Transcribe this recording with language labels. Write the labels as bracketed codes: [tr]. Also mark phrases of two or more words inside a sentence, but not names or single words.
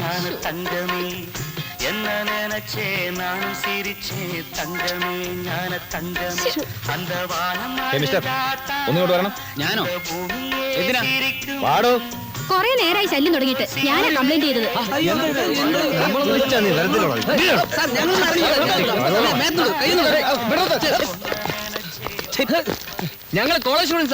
[ta] தங்கமே என்ன நினைச்சே நானும் சிரிச்சே தங்கமே ஞான தங்கமே அந்த வானம் [ml] ഒന്നിങ്ങോട്ട് വരണം. ഞാനോ? എന്തിനാ? വാടോ. കൊറേ നേരമായി ശല്യം തുടങ്ങിയിട്ട് ഞാനാ കംപ്ലൈന്റ് ചെയ്തത്. ഞങ്ങള് കോളേജ് സ്റ്റുഡൻസാ.